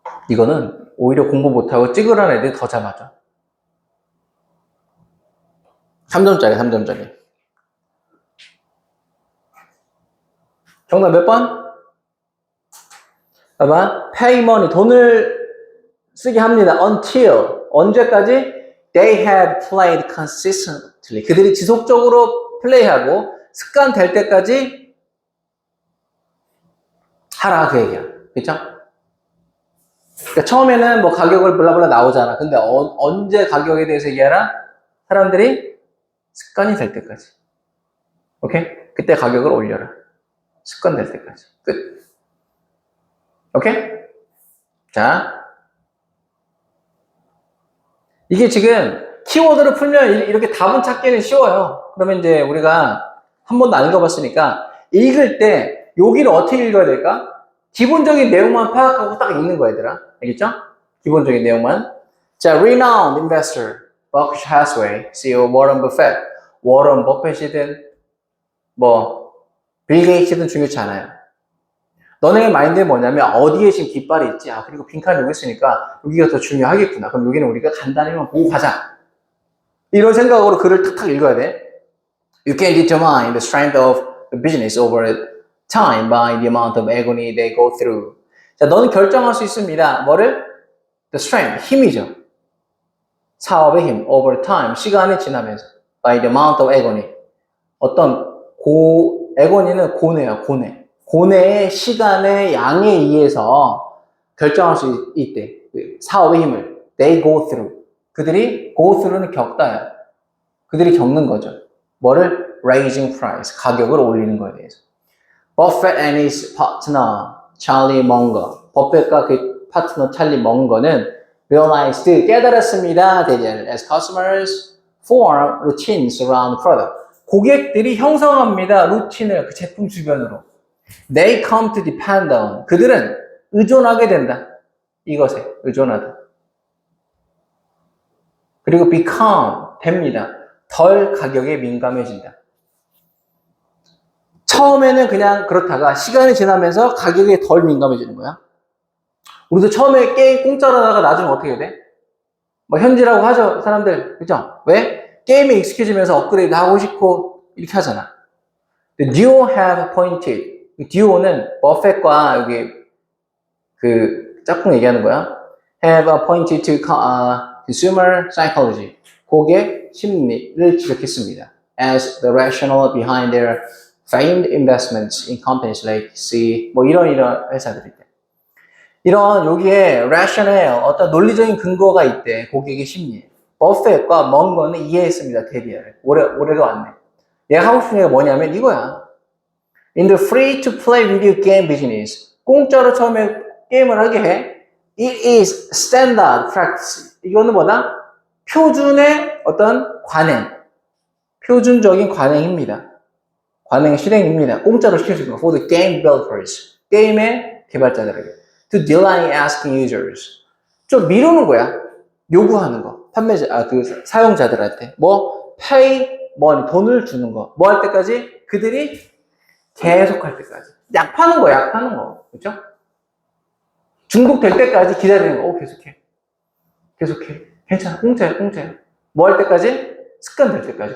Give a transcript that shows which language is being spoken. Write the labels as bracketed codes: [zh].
[ko] 이거는 오히려 공부 못하고 찌그러는 애들이 더 잘 맞아. 3점짜리, 3점짜리. 정답 몇 번? 봐봐. [en] pay money, [ko] 돈을 쓰게 합니다. until, 언제까지? [en] they have played consistently. [ko] 그들이 지속적으로 플레이하고 습관 될 때까지 하라 그 얘기야. 그쵸? 그러니까 처음에는 뭐 가격을 블라블라 나오잖아. 근데 언제 가격에 대해서 얘기하라? 사람들이 습관이 될 때까지. 오케이? 그때 가격을 올려라. 습관 될 때까지. 끝. 오케이? 자. 이게 지금 키워드를 풀면 이렇게 답은 찾기는 쉬워요. 그러면 이제 우리가 한 번도 안 읽어봤으니까 읽을 때 여기를 어떻게 읽어야 될까? 기본적인 내용만 파악하고 딱 읽는 거야, 얘들아. 알겠죠? 기본적인 내용만. 자, [en] renowned investor, [ko] Berkshire Hathaway, CEO 워런 버핏. 워런 버핏이든 빌 게이츠든 중요치 않아요. 너네의 마인드는 뭐냐면 어디에 지금 깃발이 있지? 그리고 빈칸이 여기 있으니까 여기가 더 중요하겠구나. 그럼 여기는 우리가 간단히만 보고 가자. 이런 생각으로 글을 탁탁 읽어야 돼. [en] You can determine the strength of the business over time by the amount of agony they go through. [ko] 자, 너는 결정할 수 있습니다. 뭐를? [en] The strength, [ko] 힘이죠. 사업의 힘, [en] over time, [ko] 시간이 지나면서. [en] By the amount of agony. [ko] 어떤 agony는 고뇌야, 고뇌. 고뇌의 시간의 양에 의해서 결정할 수 있대. 사업의 힘을. [en] They go through. [ko] 그들이 go through는 겪다야. 그들이 겪는 거죠. 뭐를? [en] Raising price. [ko] 가격을 올리는 거에 대해서. [en] Buffett and his partner, Charlie Munger. [ko] 버핏과 그 파트너 찰리 멍거는 realized, 깨달았습니다. [en] That as customers form routines around product. [ko] 고객들이 형성합니다. 루틴을 그 제품 주변으로. [en] They come to depend on. [ko] 그들은 의존하게 된다. 이것에 의존하다. 그리고 become 됩니다. 덜 가격에 민감해진다. 처음에는 그냥 그렇다가 시간이 지나면서 가격에 덜 민감해지는 거야. 우리도 처음에 게임 공짜로 하다가 나중에 어떻게 돼? 현질하고 하죠, 사람들. 그죠? 왜? 게임에 익숙해지면서 업그레이드 하고 싶고 이렇게 하잖아. [en] The duo have appointed. [ko] 듀오는 버핏과 여기 그 짝꿍 얘기하는 거야. [en] Have appointed to consumer psychology. [ko] 고객 심리를 지적했습니다. [en] As the rationale behind their famed investments in companies like C, [ko] 이런 회사들일 때. 이런 여기에 rationale, 어떤 논리적인 근거가 있대. 고객의 심리에. 버핏과 멍거는 이해했습니다. 대비를. 올해도 왔네. 얘가 하고 싶은 얘기가 뭐냐면 이거야. [en] In the free-to-play video game business, [ko] 공짜로 처음에 게임을 하게 해. [en] It is standard practice. [ko] 이거는 뭐다? 표준의 어떤 관행. 표준적인 관행입니다. 관행 실행입니다. 공짜로 시켜주는 거. [en] For the game developers. [ko] 게임의 개발자들에게. [en] To delay asking users. [ko] 좀 미루는 거야. 요구하는 거. 판매자, 그 사용자들한테. 뭐, [en] pay money, [ko] 돈을 주는 거. 뭐 할 때까지? 그들이 계속 할 때까지. 약 파는 거, 약 파는 거. 그죠? 중독될 때까지 기다리는 거. 계속해. 계속해. 괜찮아. 공짜야, 공짜야. 뭐 할 때까지? 습관 될 때까지.